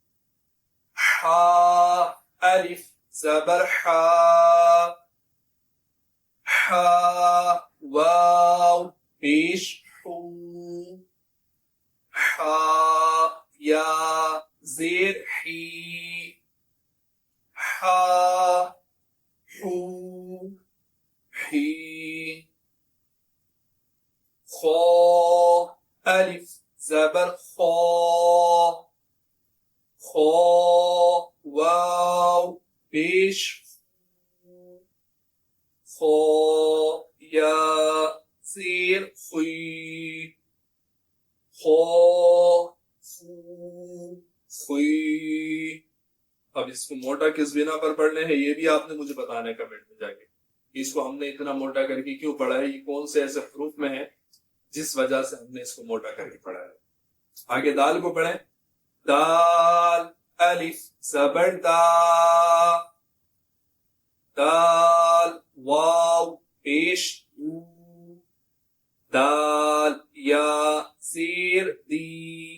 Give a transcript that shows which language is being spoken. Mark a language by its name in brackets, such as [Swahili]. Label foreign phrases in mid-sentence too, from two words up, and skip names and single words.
[Urdu] ہا الف زبر ہا، ہا واو پیش ہو، ہا یا زیر ہی، ہا ہو ہی. خو الف زبر خو، خو واو پیش خو یا زیر خوی، خو خوی. اب اس کو موٹا کس بنا پر پڑھنے ہیں یہ بھی آپ نے مجھے بتانا ہے کمنٹ میں جا کے. اس کو ہم نے اتنا موٹا کر کے کیوں پڑھا ہے، یہ کون سے ایسے حروف میں ہے جس وجہ سے ہم نے اس کو موٹا کر کے پڑھا ہے. آگے دال کو پڑھیں، دال الف زبر دا، دال واو پیش دو، دال یا زیر دی.